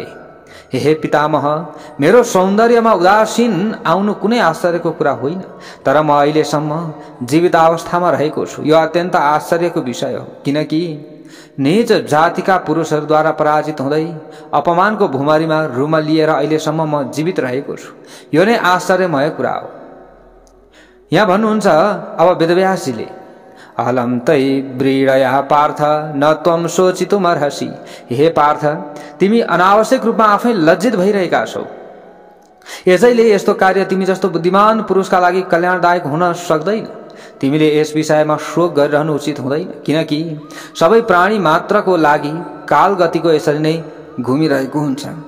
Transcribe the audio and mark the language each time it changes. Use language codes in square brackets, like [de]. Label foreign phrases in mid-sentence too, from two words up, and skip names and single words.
[ne] हे पितामह, मेरो सौन्दर्यमा उदासीन आउनु कुनै आश्चर्यको कुरा होइन, तर म अहिलेसम्म जीवित अवस्थामा रहेको छु। यो अत्यन्त आश्चर्यको विषय हो, किनकि निज जातिका पुरुषहरूद्वारा पराजित हुँदै अपमानको भुमरीमा रुमा लिएर अहिलेसम्म म जीवित रहेको छु। यो नै आश्चर्यमय कुरा हो। यहाँ भन्नुहुन्छ अब वेदव्यासजीले, [sa] अहलम तै व्रीडया पार्थ न त्वं शोचितुमर्हसि। [ne] हे पार्थ, तिमी अनावश्यक रूपमा आफै लज्जित भइरहेका छौ। यसैले यस्तो कार्य तिमी जस्तो बुद्धिमान पुरुषका लागि कल्याणदायक हुन सक्दैन। तिमीले यस विषयमा शोक गरिरहनु उचित हुँदैन, किनकि सबै प्राणी मात्रको लागि कालगतिको यसरी नै घुमिरहेको हुन्छ।